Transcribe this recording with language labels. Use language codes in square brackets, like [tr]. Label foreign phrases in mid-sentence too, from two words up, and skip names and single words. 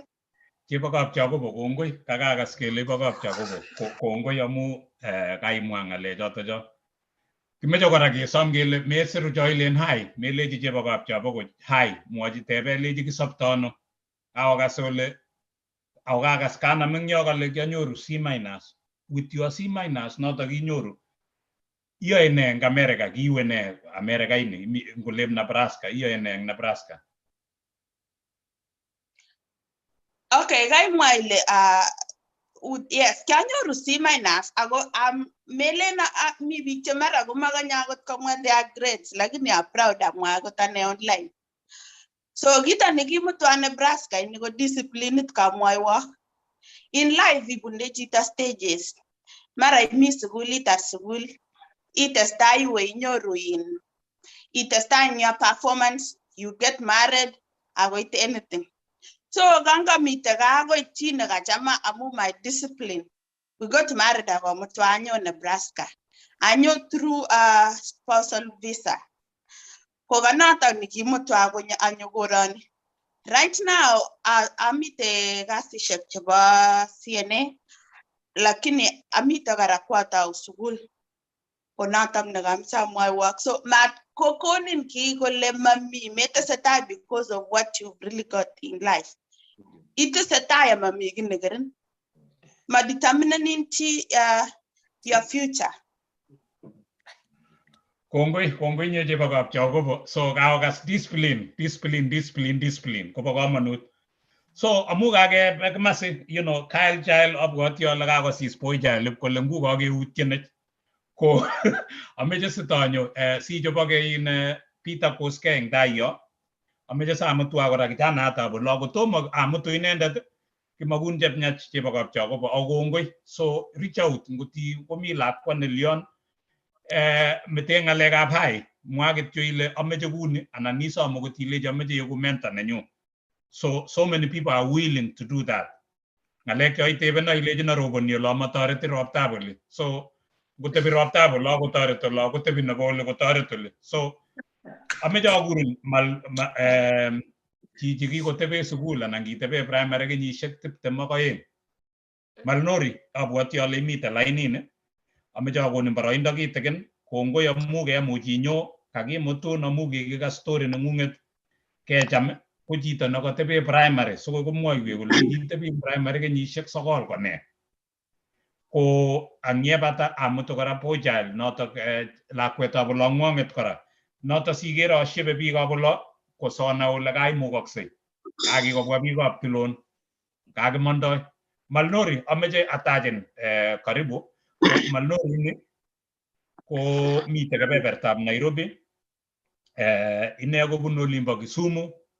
[kln] Chebo kapchakobo kongoi kakakas kele bo kapchakobo kongoi amu kaimwa ngalechoto cho. Kimeche kora kesom kele mesiru choilen hai melechi chebo kapchakobo hai mwochi tebe lechi kisopto ano akokas ole akokakas kanam eng yo kole kianyoru C- [en] with your [kln] C- noto kinyoru iyoe ne eng America kiiwe ne America ini ngoleb Nebraska iyoe ne eng Nebraska. Okay, kaimwa ile yes, kianyoru C- ako melena mi biik che mara komakanya akot komwa [en] their grades [kln] lakini [en] I'm proud [kln] amwa akot ane online. So kita nekimutwa Nebraska ini ko disciplineit kamwaiwa. [en] In life [kln] ibunde chito stages. Mara imi sukulitab sukul itestai iwe inyoru itestai [en] in your performance, you get married, [kln] akoit anything. So ganga mite akoi chi nekachama amu [en] my discipline. We got married [kln] akomutwa anyo Nebraska. Anyo [en] through a spousal visa. [kln] Koganata nikimutwa anyo korani. [en] Right now, [kln] amite kasishek chebo CNA, lakini amite kara kwata sukul. Konatak nakamcha mwaiwak. [en] So [kln] mat kokonin ki kole mami metesetai [en] because of what you've really got in life. [kln] Itesetai mami kinegerin. [en] Ma determining your future. [kln] Kongoi nye chebo kapchakobo so kaokas discipline kobo kamanut. So amu kake kimasi Kyle child abwoti ale kakosis boy child kole ngu kakeutyenech ko ameche sitonyo si choboke in Peter Koske eng tai yo ameche samutwa kora kijanatab olo kotomo amutu inendet kimakun chepnyach chebo kapchakobo akongoi so [en] reach out [kln] ngoti komi lakwa nelion mete ngalekab hai mwa kityo ile ameche kuni anan isom akot ilechi ameche yeku mentor nenyu. [en] So many people are willing to do that. [kln] Ngalek choitebeno ilechi naroboni olo matoreti roptab oli. So ngotebi roptab olo kotoreti olo kotebi nebo oli kotoreti oli. So ameche akurin chichi kikotebe sukul anan kitebe primary kenyisiek 22. Malnori abwoti ale imite lainini. Ameche akonin boroindo kitikin kongoi amu kemuch inyo kakimutun amu kikikas story nengunget kecham ko chito nekatebe primary so komwoiwech kole kitebi primary kenyisiek 9 kone ko angyebata amutu kora boy child notok lakwetab olongwonget kora notok sikere ashebe biikab olo kosona ole kaimukoksei kakikobwa biikab Tulon kakimondoi Malnori ameche atachin karibu Malnori ni ko mite kebebertab Nairobi ine kobunu olimbo Kisumu